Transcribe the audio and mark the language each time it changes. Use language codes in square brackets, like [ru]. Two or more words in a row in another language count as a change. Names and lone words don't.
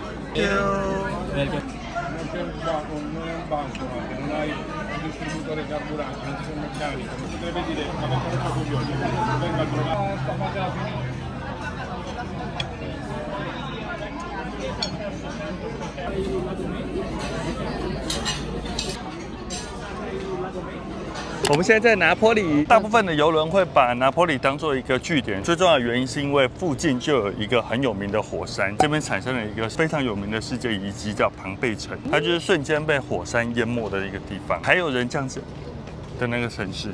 [it] Non è un banco, non hai un distributore carburante, non sei un meccanico, non si deve dire ma che cosa faccio io? Vengo a trovare sta fase alla fine. [zh] 我们现在在拿坡里，大部分的邮轮会把拿坡里当做一个据点，最重要的原因是因为附近就有一个很有名的火山，这边产生了一个非常有名的世界遗迹，叫庞贝城，它就是瞬间被火山淹没的一个地方，还有人这样子的那个城市。